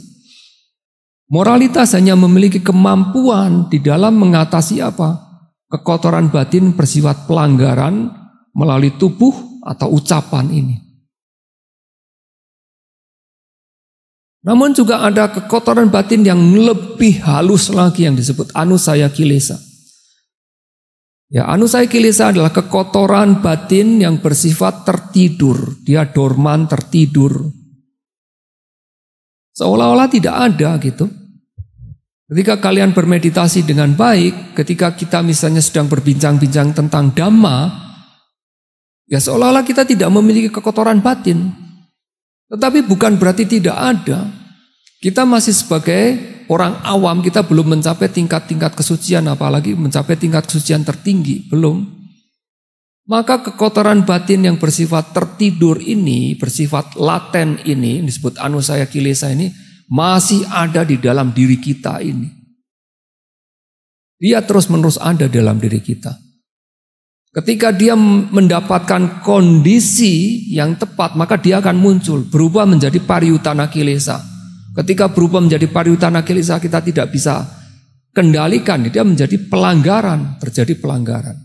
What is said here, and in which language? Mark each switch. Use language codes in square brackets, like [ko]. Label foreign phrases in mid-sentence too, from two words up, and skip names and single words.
[id] Moralitas hanya memiliki kemampuan di dalam mengatasi apa? Kekotoran batin bersifat pelanggaran melalui tubuh atau ucapan ini. Namun juga ada kekotoran batin yang lebih halus lagi yang disebut [pi] anusaya kilesa. [id] Ya, [pi] anusaya kilesa [id] adalah kekotoran batin yang bersifat tertidur. Dia dorman, tertidur. Seolah-olah tidak ada gitu. Ketika kalian bermeditasi dengan baik, ketika kita misalnya sedang berbincang-bincang tentang Dhamma, ya seolah-olah kita tidak memiliki kekotoran batin. Tetapi bukan berarti tidak ada. Kita masih sebagai orang awam, kita belum mencapai tingkat-tingkat kesucian, apalagi mencapai tingkat kesucian tertinggi, belum. Maka kekotoran batin yang bersifat tertidur ini, bersifat laten ini, disebut [pi] anusaya kilesa [id] ini, masih ada di dalam diri kita ini. Dia terus-menerus ada dalam diri kita. Ketika dia mendapatkan kondisi yang tepat, maka dia akan muncul, berubah menjadi [pi] pariyutana kilesa. [id] Ketika berubah menjadi [pi] pariyutana kilesa, [id] kita tidak bisa kendalikan, dia menjadi pelanggaran, terjadi pelanggaran.